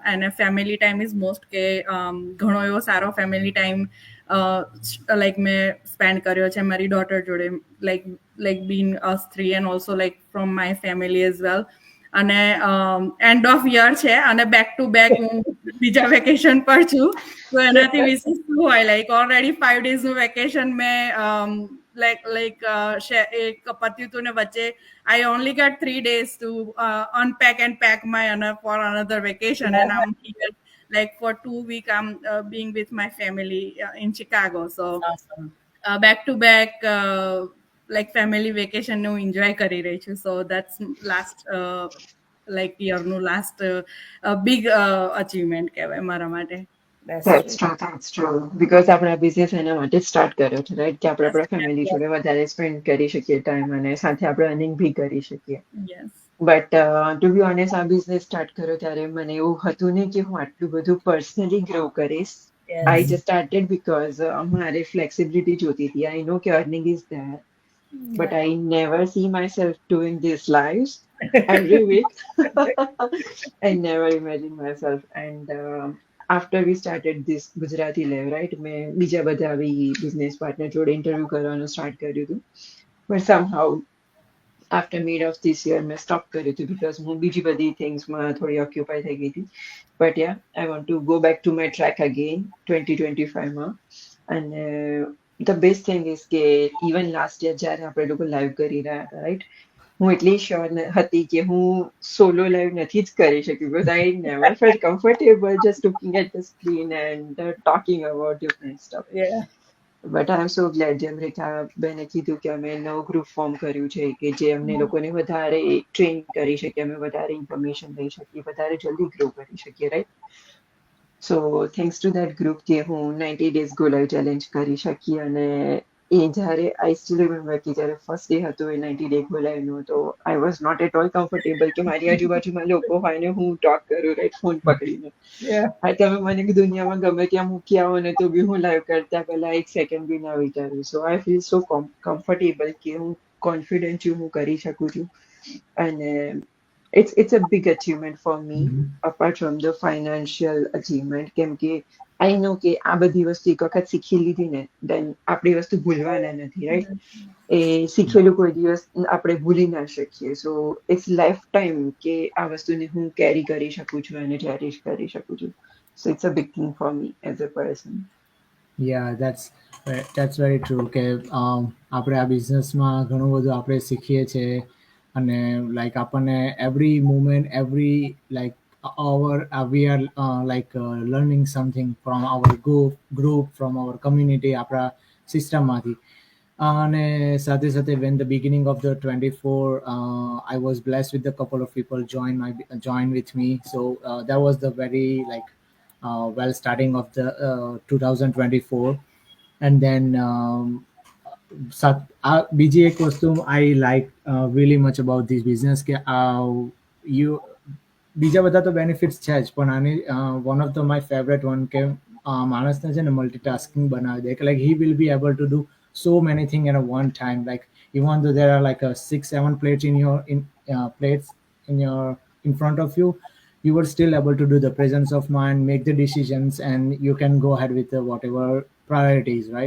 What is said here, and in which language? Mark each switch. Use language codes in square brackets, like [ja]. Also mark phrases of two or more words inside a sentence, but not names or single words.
[gu] અને [en] family time is most [gu] કે ઘણો એવો સારો [en] family time like [gu] મેં સ્પેન્ડ કર્યો છે મારી ડોટર જોડે, [en] like been us three and also like from my family as well. [gu] અને [en] end of year [gu] છે અને [en] back to back [gu] હું બીજા વેકેશન પર છું, તો એનાથી વિશેષ શું હોય લાઈક ઓલરેડી 5 ડેઝનું વેકેશન મેં લાઈક એક પત્યું હતું ને વચ્ચે [en] I only get 3 days to unpack and pack my for another vacation, and I'm here like for 2 weeks I'm being with my family in Chicago. So Awesome. back to back like family vacation હું enjoy [gu] કરી રહી છું. [en] So that's last like year [gu] નું last big achievement કહેવાય મારા માટે. [en] That's That's true. true. That's true. Because [gu] આપણે આ બિઝનેસ એના માટે જ સ્ટાર્ટ કર્યો છે, રાઈટ? કે આપણે આપણા ફેમિલી [en] Yeah. [gu] જોડે વધારે સ્પેન્ડ કરી શકીએ ટાઈમ અને સાથે આપણે અર્નિંગ બી કરી શકીએ. [en] Yes. but to be honest, [gu] આ બિઝનેસ સ્ટાર્ટ કર્યો ત્યારે મને એવું હતું નહીં કે હું આટલું બધું પર્સનલી ગ્રો કરીશ. [en] આઈ Yes. just started because [gu] મારે ફ્લેક્સિબિલિટી જોતી હતી. [en] I know કે earning is there, but I never see myself doing this lives every week. I never imagine myself. And after we started this Gujarati Live, right? [gu] મેં બીજા બધા બી business partner જોડે interview કરવાનું start કર્યું હતું. [en] But somehow after mid of this year [gu] મેં stop કર્યું હતું because હું બીજી બધી things માં થોડી occupy થઈ ગઈ હતી. [en] But yeah, I want to go back to my track again [gu] 2025 માં. [en] And the best thing is કે even last year [gu] જ્યારે આપણે લોકો live કરી રહ્યા હતા, [en] right? [gu] હું એટલી શ્યોર હતી કે હું સોલો લાઈવ નથી જ કરી શકી [en] because I never felt comfortable just looking at the screen and talking about different stuff. Yeah. but I am so glad [gu] જેમ રેખા બેને કીધું કે અમે નવું ગ્રુપ ફોર્મ કર્યું છે કે જે અમને લોકોને વધારે ટ્રેન કરી શકીએ, અમે વધારે ઇન્ફોર્મેશન લઈ શકીએ, વધારે જલ્દી ગ્રો કરી શકીએ, રાઈટ? [en] so thanks to that group [gu] કે હું [en] 90 days go live challenge [gu] કરી શકી. અને એ જ્યારે [en] I still remember [gu] કે જ્યારે [en] first day [gu] હતો એ [en] 90 day go liveનો, [gu] તો [en] I was not at all comfortable [gu] કે મારી આજુબાજુમાં લોકો હોય ને હું ટોક કરું, રાઈટ, ફોન પકડીને. [en] Yeah. [gu] હા, તમે મને દુનિયામાં ગમે ત્યાં મૂકી આવો ને તો બી હું લાઈવ કરતા પહેલા એક સેકન્ડ બી ના વિચાર્યું. [en] so I feel so comfortable [gu] કે હું કોન્ફિડન્ટ છું, હું કરી શકું છું. અને [en] it's a big achievement for me apart from the financial achievement, [gu] કેમ કે [en] I know [gu] કે આ બધી વસ્તુ એક વખત શીખી લીધી ને દેન આપણી વસ્તુ ભૂલવાના નથી, રાઈટ? એ શીખેલું કોઈ દિવસ આપણે ભૂલી ના શકીએ. [en] so it's life time [gu] કે આ વસ્તુને હું કેરી કરી શકું છું અને ચેરિશ કરી શકું છું. [en] so it's a big thing for me as a person. Yeah, that's very true [gu] કે આપણે આ બિઝનેસમાં ઘણું બધું આપણે શીખીએ છીએ અને લાઈક આપણને [en] every moment every like we are learning something from our group from our community, [gu] આપણા સિસ્ટમમાંથી. [en] અને સાથે સાથે when the beginning of the 24 I was blessed with a couple of people join with me, so that was the very like well starting of the 2024. And then [gu] બીજી એક વસ્તુ [en] I like really much about this business કે you [gu] બીજા બધા તો બેનિફિટ્સ છે જ, પણ આની [en] one of the my favorite one [gu] કે માણસને છે ને મલ્ટીટાસ્કિંગ બનાવી દે કે [en] like he will be able to do so many things at a one time, like even though there are like 6-7 plates in front of you, you were still able to do the presence of mind, make the decisions, and you can go ahead with whatever priorities, right?